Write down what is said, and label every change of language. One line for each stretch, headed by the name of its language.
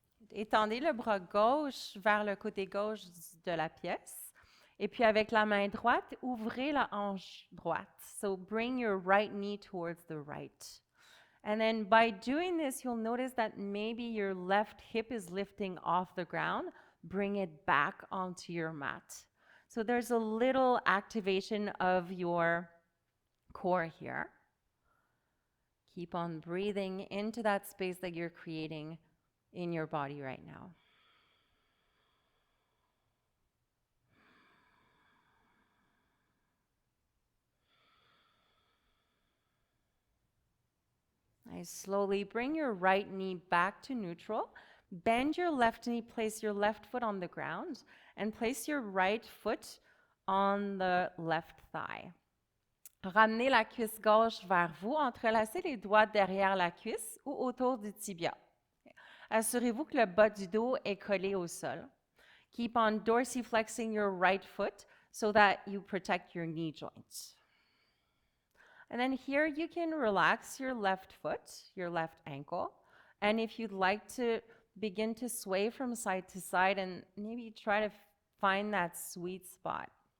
French: Étendez le bras gauche vers le côté gauche de la pièce. Et puis avec la main droite, ouvrez la hanche droite.
English: So bring your right knee towards the right. And then by doing this, you'll notice that maybe your left hip is lifting off the ground. Bring it back onto your mat. So there's a little activation of your core here. Keep on breathing into that space that you're creating in your body right now. Nice. Slowly bring your right knee back to neutral. Bend your left knee, place your left foot on the ground, and place your right foot on the left thigh.
French: Ramenez la cuisse gauche vers vous, entrelacez les doigts derrière la cuisse ou autour du tibia. Assurez-vous que le bas du dos est collé au sol.
English: Keep on dorsiflexing your right foot so that you protect your knee joints. And then here you can relax your left foot, your left ankle. And if you'd like to begin to sway from side to side and maybe try to find that sweet spot.